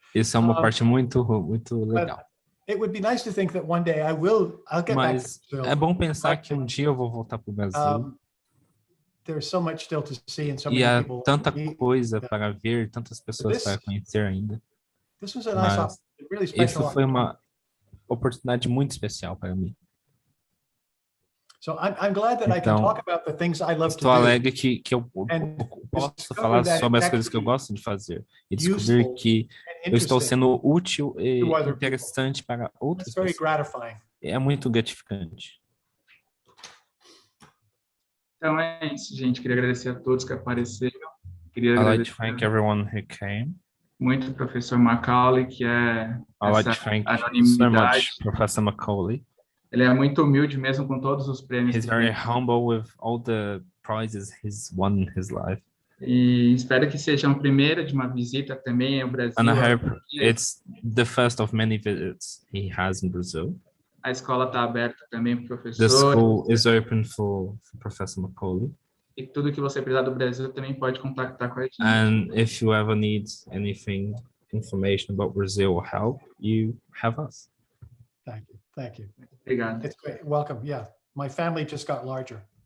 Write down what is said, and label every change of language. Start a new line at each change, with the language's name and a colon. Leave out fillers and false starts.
Portuguese: Isso é uma parte muito legal.
English: It would be nice to think that one day I'll get back to Brazil.
Portuguese: É bom pensar que um dia eu vou voltar para o Brasil.
English: There's so much still to see and so many people.
Portuguese: E há tanta coisa para ver, tantas pessoas para conhecer ainda.
English: This was a nice, really special.
Portuguese: Isso foi uma oportunidade muito especial para mim.
English: So I'm glad that I can talk about the things I love to do.
Portuguese: Estou alegre que eu posso falar sobre as coisas que eu gosto de fazer e descobrir que eu estou sendo útil e interessante para outras pessoas. É muito gratificante. Então é isso, gente. Queria agradecer a todos que apareceram.
English: I'd like to thank everyone who came.
Portuguese: Muito professor Macaulay, que é
English: I'd like to thank so much Professor Macaulay.
Portuguese: Ele é muito humilde mesmo com todos os prêmios.
English: He's very humble with all the prizes he's won in his life.
Portuguese: E espero que seja a primeira de uma visita também ao Brasil.
English: And I hope it's the first of many visits he has in Brazil.
Portuguese: A escola está aberta também para o professor.
English: The school is open for Professor Macaulay.
Portuguese: E tudo que você precisar do Brasil também pode contactar com a gente.
English: And if you ever need anything, information about Brazil or help, you have us. Thank you.
Portuguese: Obrigado.
English: It's great. Welcome. Yeah, my family just got larger.